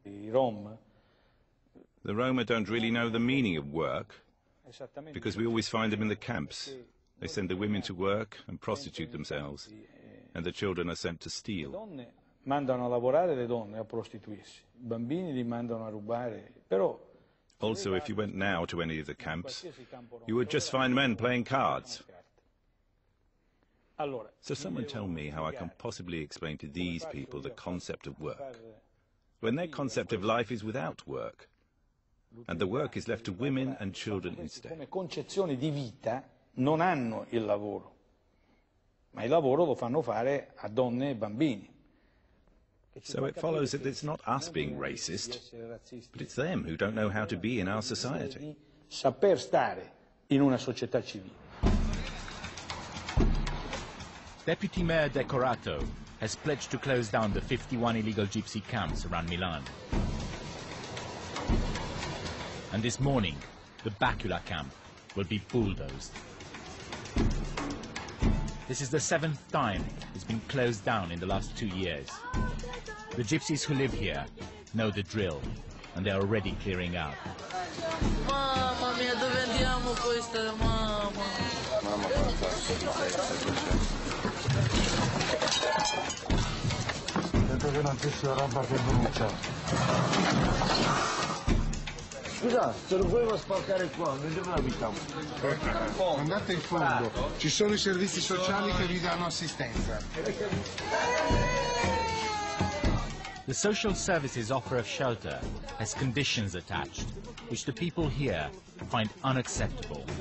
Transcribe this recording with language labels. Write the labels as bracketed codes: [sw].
[en] The Roma don't really know the meaning of work, because we always find them in the camps. They send the women to work and prostitute themselves, and the children are sent to steal. [it] Mandano a lavorare le donne, a prostituirsi. I bambini li mandano a rubare, però... [en] Also, if you went now to any of the camps, you would just find men playing cards. So someone tell me how I can possibly explain to these people the concept of work, when their concept of life is without work, and the work is left to women and children instead. [it] Come concezione di vita non hanno il lavoro, ma il lavoro lo fanno fare a donne e bambini. [en] So it follows that it's not us being racist, but it's them who don't know how to be in our society. [it] Saper stare in una società civile. [en] Deputy Mayor Decorato has pledged to close down the 51 illegal gypsy camps around Milan. And this morning, the Bacula camp will be bulldozed. This is the 7th time it's been closed down in the last 2 years. The gypsies who live here know the drill, and they are already clearing out. [it] Mamma mia, dove andiamo questa, mamma? Mamma, Detto che non c'è roba che brucia. Scusa, se lo volevo spaccare qua, noi dove abitiamo? Andate in fondo, ci sono i servizi sociali che vi danno assistenza. [en] The social services offer of shelter has conditions attached, which the people here find unacceptable.